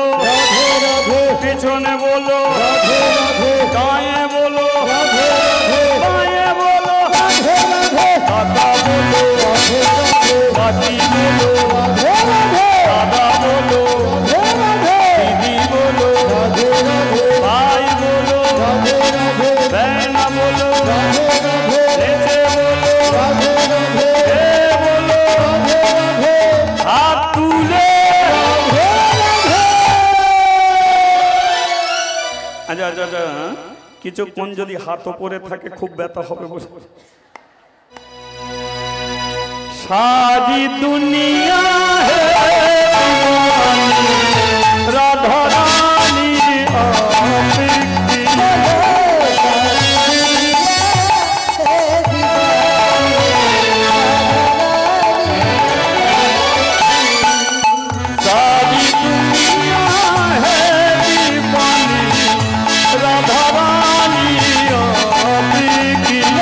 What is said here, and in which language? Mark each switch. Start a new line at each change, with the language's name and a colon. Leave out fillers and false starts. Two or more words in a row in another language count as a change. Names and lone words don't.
Hindi: पिछने बोलो दाएं बोलो बाएं बोलो दादा बोलो बाती बोलो दादा बोलो दीदी बोलो भाई बोलो बहन बोलो नीचे बोलो हे बोलो हाथ तुले।
Bangla: আচ্ছা আচ্ছা আচ্ছা, কিছুক্ষণ যদি হাত উপরে থাকে খুব ব্যথা হবে বলে।
Hindi: सारी दुनिया राधा रानी सारी दुनिया है दीवानी राधा रानी आपकी।